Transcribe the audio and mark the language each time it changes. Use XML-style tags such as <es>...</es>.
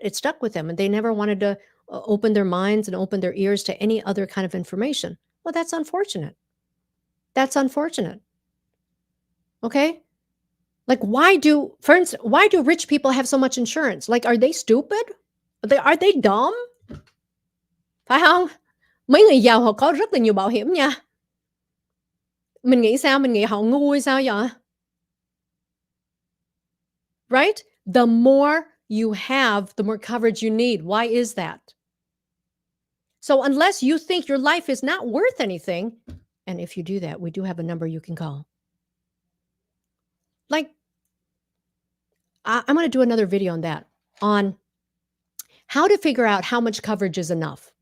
<en>It stuck with them and they never wanted to open their minds and open their ears to any other kind of information. Well, that's unfortunate. That's unfortunate. Okay? Like, for instance, why do rich people have so much insurance? Like, are they stupid? Are they dumb?</en> <vi>Phải không? Mấy người giàu họ có rất là nhiều bảo hiểm nha. Mình nghĩ sao? Mình nghĩ họ ngu hay sao vậy?</vi> <en>Right? The more you have, the more coverage you need. Why is that? So unless you think your life is not worth anything, and if you do that, we do have a number you can call. Like, I'm going to do another video on that, on how to figure out how much coverage is enough.</en>